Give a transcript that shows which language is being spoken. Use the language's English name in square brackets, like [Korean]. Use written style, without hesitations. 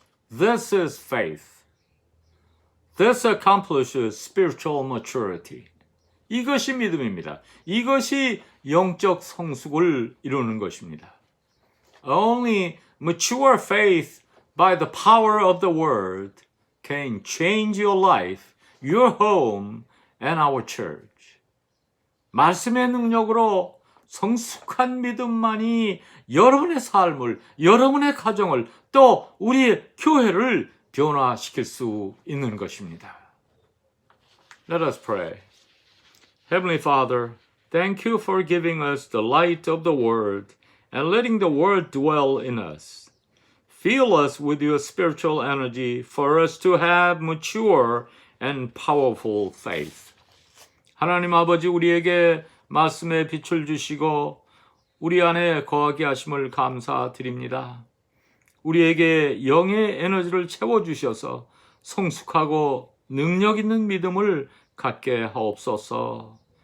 [English] This is faith. This accomplishes spiritual maturity. [Korean] 이것이 믿음입니다. 이것이 영적 성숙을 이루는 것입니다. [English] Only mature faith by the power of the word can change your life, your home, and our church. [Korean] 말씀의 능력으로 성숙한 믿음만이 여러분의 삶을, 여러분의 가정을, 또 우리 교회를 변화시킬 수 있는 것입니다. [English] Let us pray. Heavenly Father, thank you for giving us the light of the Word and letting the Word dwell in us. Fill us with your spiritual energy for us to have mature and powerful faith. [Korean] 하나님 아버지, 우리에게 말씀의 빛을 주시고 우리 안에 거하게 하심을 감사드립니다. 우리에게 영의 에너지를 채워주셔서 성숙하고 능력 있는 믿음을 갖게 하옵소서.